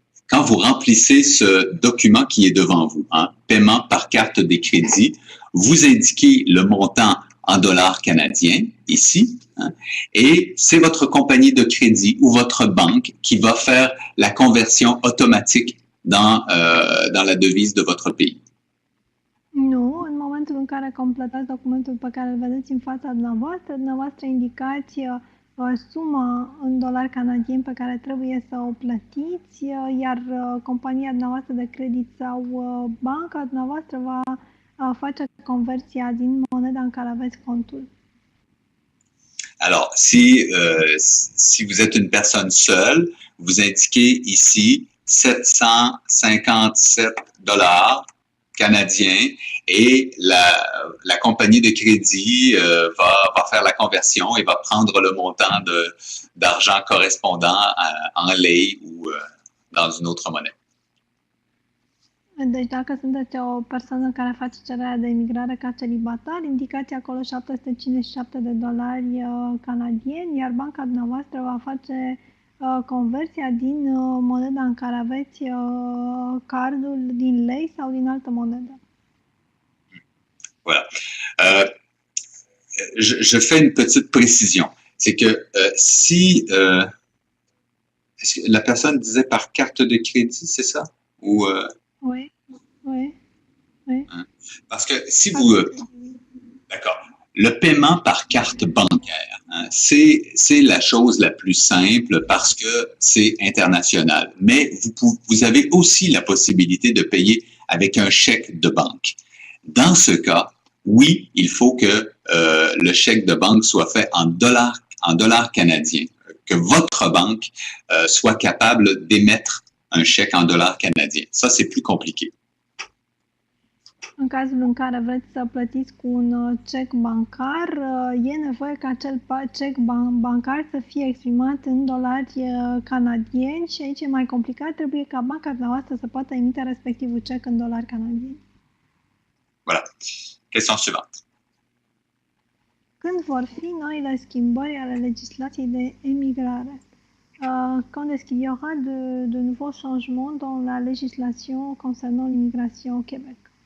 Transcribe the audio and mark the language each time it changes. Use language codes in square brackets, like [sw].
[fr] Quand vous remplissez ce document qui est devant vous, paiement par carte de crédit, vous indiquez le montant en dollars canadiens ici, et c'est votre compagnie de crédit ou votre banque qui va faire la conversion automatique dans la devise de votre pays. [ro] Nu, în momentul în care completați documentul pe care îl vedeți în fața dumneavoastră indicați suma în dolari canadieni pe care trebuie să o plătiți, iar compania dumneavoastră de credit sau banca dumneavoastră va face conversia din moneda în care aveți contul. [fr] Alors, si vous êtes une personne seule, vous indiquez ici 757 dollars canadiens et la compagnie de crédit va faire la conversion et va prendre le montant d'argent correspondant en lei ou dans une autre monnaie. [ro] Deci dacă sunteți o persoană care face cererea de emigrare ca celibatar, indicați acolo 757 de dolari canadieni, iar banca dumneavoastră va face conversia din moneda în care aveți cardul din lei sau din altă monedă. [fr] Voilà. je fais une petite précision. C'est que si est-ce que la personne disait par carte de crédit, c'est ça? Ou Oui, oui, oui. hein? Parce que si vous d'accord. Le paiement par carte bancaire, hein, c'est la chose la plus simple parce que c'est international. Mais vous avez aussi la possibilité de payer avec un chèque de banque. Dans ce cas, oui, il faut que le chèque de banque soit fait en dollars canadiens, que votre banque soit capable d'émettre un chèque en dollars canadiens. Ça, c'est plus compliqué. [ro] În cazul în care vreți să plătiți cu un cec bancar, e nevoie ca acel cec bancar să fie exprimat în dolari canadieni și aici e mai complicat, trebuie ca banca dumneavoastră să poată emite respectivul cec în dolari canadieni. [fr] Voilà. Question suivante. [ro] Când vor fi noile schimbări ale legislației de emigrare? [fr] Quand est-ce qu'il y aura de nouveaux changements dans la législation concernant l'immigration au Québec?